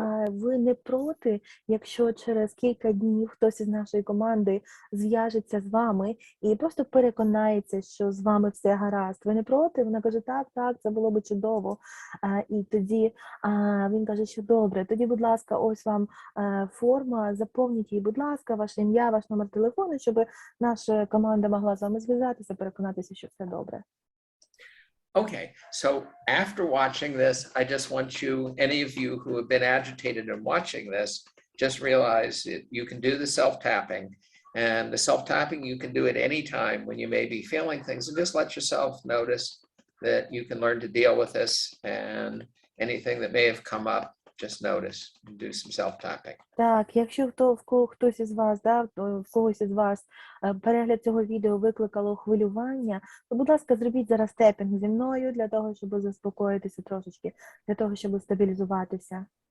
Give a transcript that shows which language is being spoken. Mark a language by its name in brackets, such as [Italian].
[Ukrainian] Ви не проти, якщо через кілька днів хтось із нашої команди зв'яжеться з вами і просто переконається, що з вами все гаразд. Ви не проти? Вона каже, так, це було би чудово. І тоді він каже, що добре. Тоді, будь ласка, ось вам форма, заповніть її, будь ласка, ваше ім'я, ваш номер телефону, щоб наша команда могла з вами зв'язатися, переконатися, що все добре. [English] Okay, so after watching this, I just want you, any of you who have been agitated and watching this, just realize that you can do the self-tapping. And the self-tapping, you can do it anytime when you may be feeling things, and just let yourself notice that you can learn to deal with this, and anything that may have come up, just notice and do some self-tapping. [Ukrainian] Так, якщо хтось із вас, в когось із вас перегляд цього відео викликало хвилювання, то, будь ласка, зробіть зараз тепінг зі мною для того, щоб заспокоїтися трошечки, для того, щоб стабілізуватися.